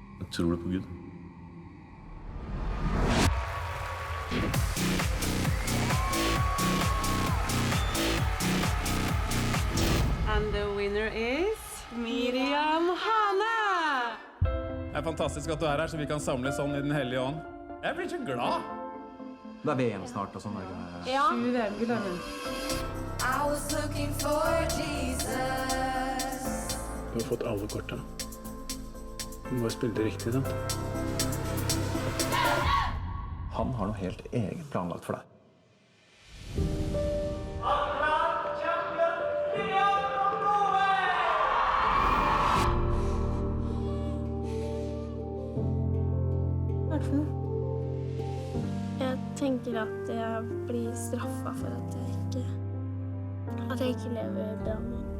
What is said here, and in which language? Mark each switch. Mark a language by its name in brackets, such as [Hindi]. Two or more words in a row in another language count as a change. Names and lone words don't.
[Norwegian] Tror du på Gud? [English] And the winner is Miriam Hane! [Norwegian] Det fantastisk at du her, så vi kan samles sånn i den hellige ånd. Jeg blir så glad. Det VM snart og sånne greier. Ja. [English] I was looking for Jesus. [Norwegian] Du har fått alle korta. Du må bare spille det riktig, da. Han har noe helt eget planlagt for deg. Jeg tenker at jeg blir straffet for at jeg ikke lever bra nok.